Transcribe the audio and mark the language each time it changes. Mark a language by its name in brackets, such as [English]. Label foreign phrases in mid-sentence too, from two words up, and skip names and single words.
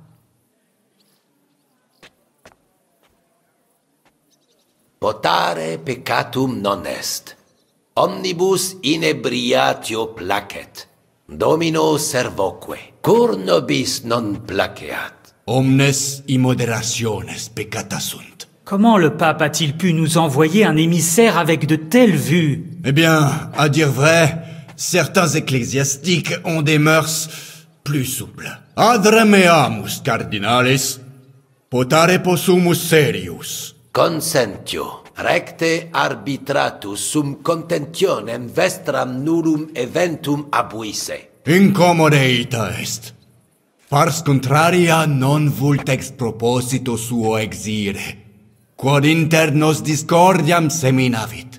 [Latin] Potare peccatum non est. Omnibus inebriatio placet. Domino servoque. Cur nobis non placeat. Omnes immoderationes peccata sunt. [French] Comment le pape a-t-il pu nous envoyer un émissaire avec de telles vues? Eh bien, à dire vrai, certains ecclésiastiques ont des mœurs plus souples. [Latin] Ad remeamus, cardinalis, potare possumus serius. Consentio. Recte arbitratus sum contentionem vestram nullum eventum abuisse. Incommode ita est. Pars contraria non vult ex proposito suo exire, quod inter nos discordiam seminavit.